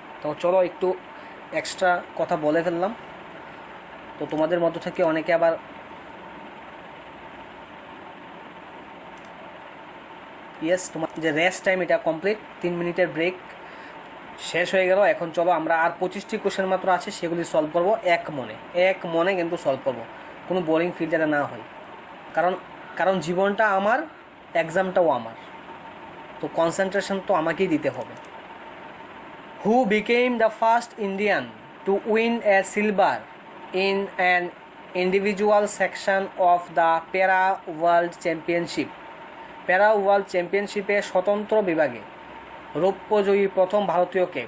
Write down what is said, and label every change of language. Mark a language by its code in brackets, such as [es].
[bn] তো চলো, একটু এক্সট্রা কথা বলে ফেললাম। তো তোমাদের মধ্য থেকে অনেকে আবার তোমার যে রেস্ট টাইম এটা কমপ্লিট, 3 মিনিটের ব্রেক শেষ হয়ে গেল। এখন চলো আমরা আর 25টি কোশ্চেন মাত্র আছে, সেগুলি সলভ করবো এক মনে কিন্তু সলভ করবো, কোনো বোরিং ফিল যাতে না হয়। কারণ জীবনটা আমার, এক্সামটাও আমার, তো কনসেন্ট্রেশন তো আমাকেই দিতে হবে। [en] Who became the first Indian to win a silver in an individual section of the Para World Championship? [bn] প্যারা ওয়ার্ল্ড চ্যাম্পিয়নশিপে স্বতন্ত্র বিভাগে রৌপ্যজয়ী প্রথম ভারতীয়কে?